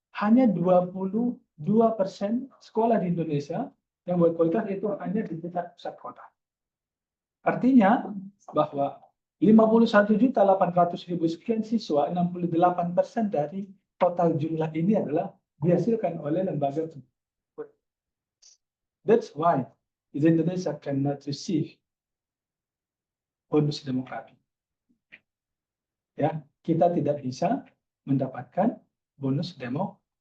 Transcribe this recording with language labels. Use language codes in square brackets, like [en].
[id] Hanya 22% sekolah di Indonesia yang berkualitas itu hanya di tingkat pusat kota. Artinya bahwa 51.800.000 sekian siswa, 68% dari total jumlah ini adalah dihasilkan oleh lembaga. [en] That's why Indonesia cannot receive bonus demografi. [id] Ya, kita tidak bisa mendapatkan bonus demografi.